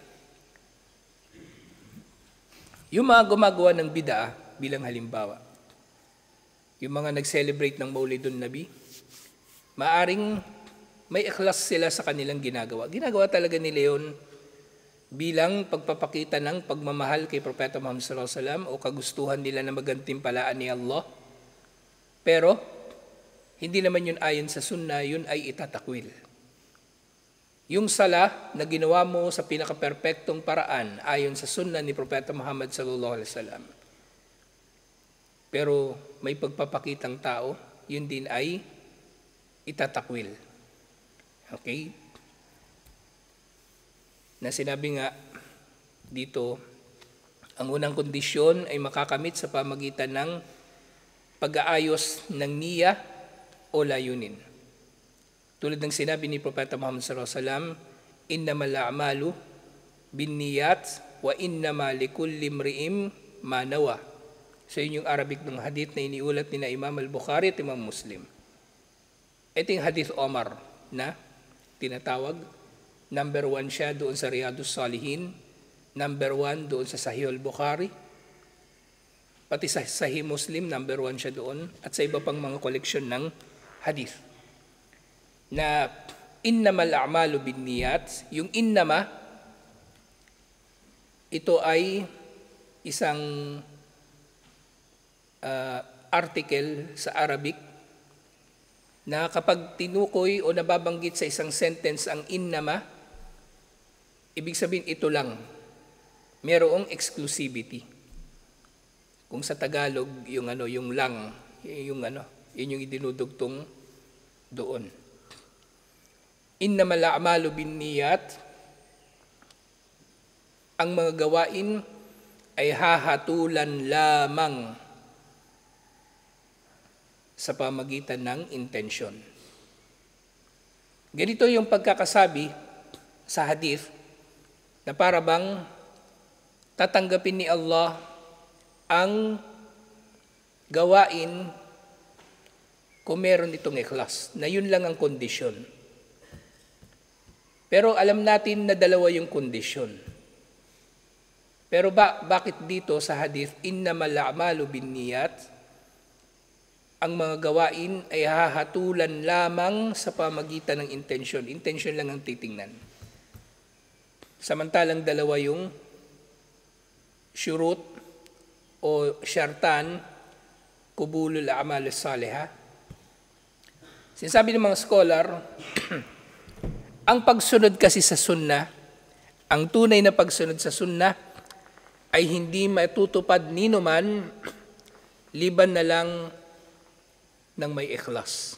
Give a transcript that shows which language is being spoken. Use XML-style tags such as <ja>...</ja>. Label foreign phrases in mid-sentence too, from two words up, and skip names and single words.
<tl>Yung mga gumagawa ng bid'ah bilang halimbawa, yung mga nag-celebrate ng Maulidun Nabi, maaring may ikhlas sila sa kanilang ginagawa. Ginagawa talaga nila yun bilang pagpapakita ng pagmamahal kay Propeta Muhammad</tl> <ar>صلى الله عليه وسلم</ar> <tl>o kagustuhan nila na magantimpalaan ni Allah. Pero, hindi naman yun ayon sa sunnah, yun ay itatakwil. Yung sala na ginawa mo sa pinaka-perpektong paraan ayon sa sunnah ni Propeta Muhammad</tl> <ar>صلى الله عليه وسلم.</ar> <tl>Pero may pagpapakitang tao, yun din ay itatakwil. Okay? Na sinabi nga dito, ang unang kondisyon ay makakamit sa pamagitan ng pag-aayos ng niya o layunin. Tulad ng sinabi ni Propeta Muhammad</tl> <ar>صلى الله عليه وسلم، إنما الأعمال بالنيات وإنما لكل امرئ ما نوى.</ar> <tl>So yun yung Arabic ng hadith na iniulat ni na Imam al-Bukhari at Imam Muslim. Ito yung hadith Omar na tinatawag. Number 1 siya doon sa Riyadus Salihin. Number 1 doon sa Sahih al-Bukhari. Pati sa Sahih Muslim, number 1 siya doon. At sa iba pang mga koleksyon ng hadith. Na</tl> <ar>إنما الأعمال بالنيات,</ar> <tl>yung innama, ito ay isang article sa Arabic na kapag tinukoy o nababanggit sa isang sentence ang innama, ibig sabihin ito lang. Merong exclusivity. Kung sa Tagalog, yung lang, yun yung idinudugtong doon.</tl> <ar>إنما الأعمال بالنيات,</ar> <tl>ang mga gawain ay hahatulan lamang sa pamagitan ng intention. Ganito yung pagkakasabi sa hadith na para bang tatanggapin ni Allah ang gawain kung meron itong ikhlas, na yun lang ang kondisyon. Pero alam natin na dalawa yung kondisyon. Pero bakit dito sa hadith,</tl> <ar>إنما الأعمال بالنيات,</ar> <tl>ang mga gawain ay hahatulan lamang sa pamagitan ng intention. Intention lang ang titingnan. Samantalang dalawa yung syurut o syartan,</tl> <ar>قبول الأعمال الصالحة.</ar> <tl>Sinasabi ng mga scholar, ang pagsunod kasi sa sunnah, ang tunay na pagsunod sa sunnah ay hindi matutupad ninuman liban na lang ng may ikhlas.</tl>